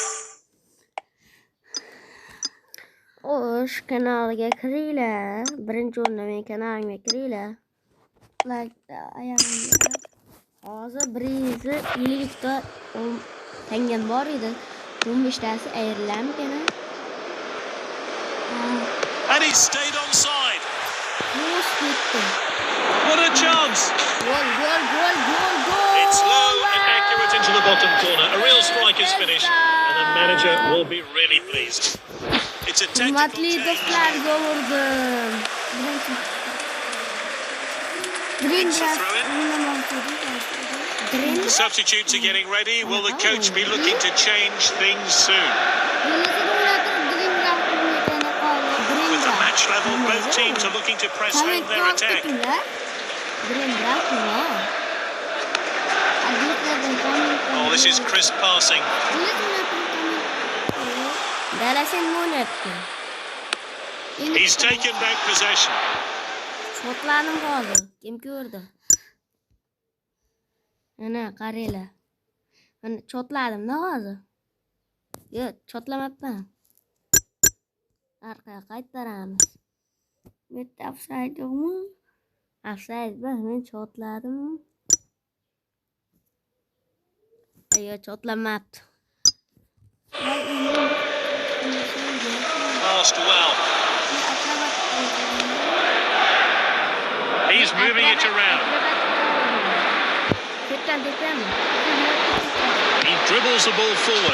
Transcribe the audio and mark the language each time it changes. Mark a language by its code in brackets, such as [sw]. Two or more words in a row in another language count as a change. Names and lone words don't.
[uz] Xo'sh, kanalga kiringlar. Birinchi o'rinda men kanalimga kiringlar. Like ayamanglar. Hozir 150 ta tangam bor edi. 15 tasi ayrilarmikan? [en] And he stayed onside. [uz] Yo'q, ketdi. [en] What a chance! [uz] Gol. [en] It's low and accurate into the bottom corner. A real striker's finish, and the manager will be really pleased. It's a technical [uz] Hurmatli [en] change. [uz] do'stlar, gol urdim. [en] Makes a throw in. Green The substitutes are getting ready. Will the coach be looking to change things soon? With the match level, both teams are looking to press home their attack. Oh, this is crisp passing. He's taken back possession. [uz] Shotlarim hozir. Kim ko'rdi? Ana qaranglar. Mana chotladim-da hozir. Yo'q, chotlamabman. Orqaga qaytaramiz. Bitta offside yo'qmi? Offside bas, men chotladim. Ayo, chotlamabdi. [en] Passed well. He's moving it around. He dribbles the ball forward.